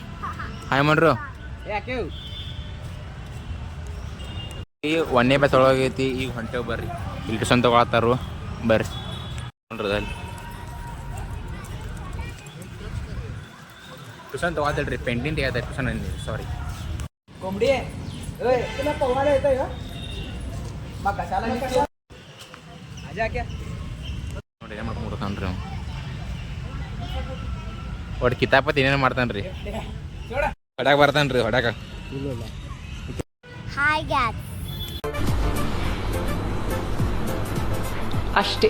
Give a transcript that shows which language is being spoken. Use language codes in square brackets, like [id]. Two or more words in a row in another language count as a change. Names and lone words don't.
[kn] ಹಾಯ್ ಮಾಡ್ರು. ಈ 1ನೇ ಬಸ್ ಒಳಗೈತಿ. ಈಗ ಹೊಂಟೇವ್ ಬರ್ರಿ. ಇಲ್ಲಿ ಟ್ಯೂಷನ್ ತಗೊಳತ್ತಾರು ಬರ್ರಿ ನೋಡ್ರಿ. ಅಲ್ಲಿ ಟ್ಯೂಷನ್ ತಗೋತಲ್ರಿ, ಪೇಂಟಿಂಗ್ ತೆಗಿತಾರೆ ಟ್ಯೂಷನ್ ಅಂದಿ. ಸಾರಿ [mr] कोंबडी आहे. तुला पोहायला येतंय का? मग कशाला [hi] आजा क्या [kn] ನೋಡಿ ಏನು ಮಾಡ್ಕೊಂಡ್ಬಿಡ್ತಾನ್ರಿ ಅವ್ನು. ಒಟ್ಟು ಕಿತಾಪತಿ ಏನೇನು ಮಾಡ್ತಾನ್ರಿ, ಹೊಡ್ಯಾಕ ಬರ್ತಾನ್ರಿ ಹೊಡ್ಯಾಕ. [en] Hi guys. [kn] ಅಷ್ಟೇ